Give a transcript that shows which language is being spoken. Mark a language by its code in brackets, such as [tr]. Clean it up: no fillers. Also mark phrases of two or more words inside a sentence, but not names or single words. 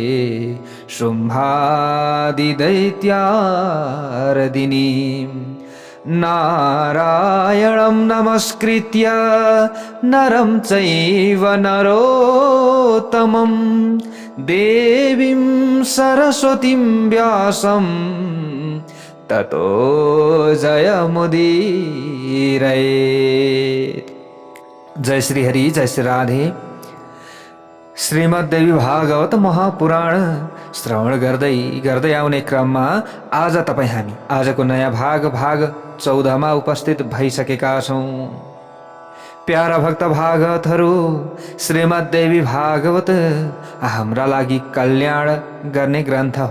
[sa] शुम्भादिदैत्यार्दिनीं नारायणं नमस्कृत्य नरं चैव नरोत्तमं देवीं सरस्वतीं व्यासं ततो जयमुदीरयेत्। जय श्री हरि, जय श्री राधे। [ne] श्रीमद्देवी भागवत महापुराण श्रवण गर्दै गर्दै आउने क्रममा आज हामी आजको नयाँ भाग 14 मा उपस्थित भइसकेका छौं। प्यारा भक्त भागवतहरू, श्रीमद्देवी भागवत हाम्रा लागि कल्याण गर्ने ग्रन्थ हो।